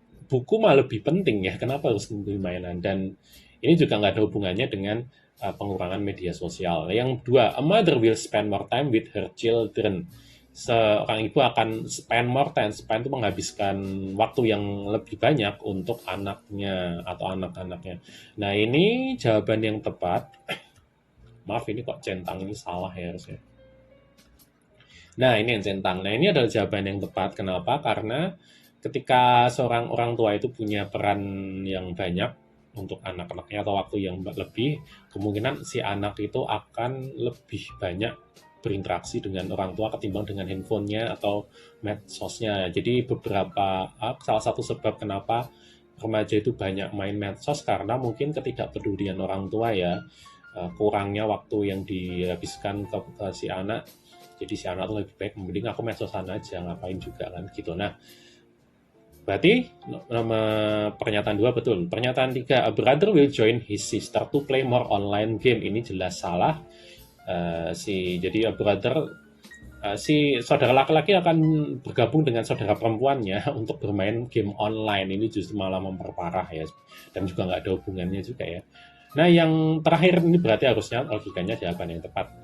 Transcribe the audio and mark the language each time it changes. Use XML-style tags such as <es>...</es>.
<id>Buku mah lebih penting ya, kenapa harus membeli mainan? Dan ini juga nggak ada hubungannya dengan pengurangan media sosial.</id> <en>Yang kedua, a mother will spend more time with her children.</en> <id>Seorang ibu akan</id> <en>spend more time.</en> <id>Spend itu menghabiskan waktu yang lebih banyak untuk anaknya atau anak-anaknya. Nah, ini jawaban yang tepat. Maaf, ini kok centang ini salah ya harusnya. Nah, ini yang centang. Nah, ini adalah jawaban yang tepat. Kenapa? Karena ketika seorang orang tua itu punya peran yang banyak untuk anak-anaknya atau waktu yang lebih, kemungkinan si anak itu akan lebih banyak berinteraksi dengan orang tua ketimbang dengan handphonenya atau medsosnya. Jadi salah satu sebab kenapa remaja itu banyak main medsos karena mungkin ketidakpedulian orang tua ya, kurangnya waktu yang dihabiskan ke si anak. Jadi si anak tuh lebih baik mending aku medsosan aja, ngapain juga kan gitu. Nah, berarti nama pernyataan 2 betul. Pernyataan 3,</id> <en>a brother will join his sister to play more online game.</en> <id>Ini jelas salah. Jadi a brother, si saudara laki-laki akan bergabung dengan saudara perempuannya untuk bermain game online. Ini justru malah memperparah ya, dan juga nggak ada hubungannya juga ya. Nah, yang terakhir ini berarti harusnya logikanya jawaban yang tepat.</id>